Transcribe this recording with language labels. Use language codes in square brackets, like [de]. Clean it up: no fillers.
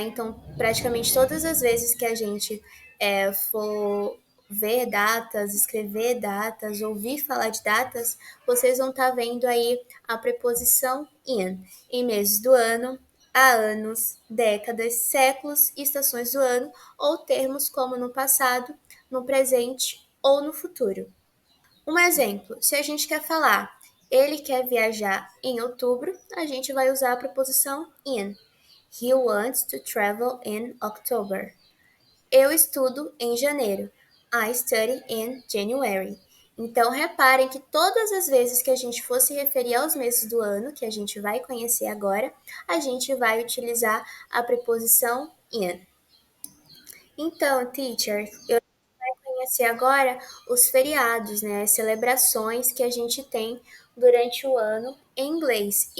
[pt] Então, praticamente todas as vezes que a gente for ver datas, escrever datas, ouvir falar de datas, vocês vão estar vendo aí a preposição in, em meses do ano, há anos, décadas, séculos, estações do ano, ou termos como no passado, no presente ou no futuro. Um exemplo, se a gente quer falar ele quer viajar em outubro, a gente vai usar a preposição in. [en] He wants to travel in October. [pt] Eu estudo em janeiro. [en] I study in January. [pt] Então, reparem que todas as vezes que a gente for se referir aos meses do ano, que a gente vai conhecer agora, a gente vai utilizar a preposição in. Então, teacher, eu conhecer agora os feriados, né, as celebrações que a gente tem durante o ano em inglês.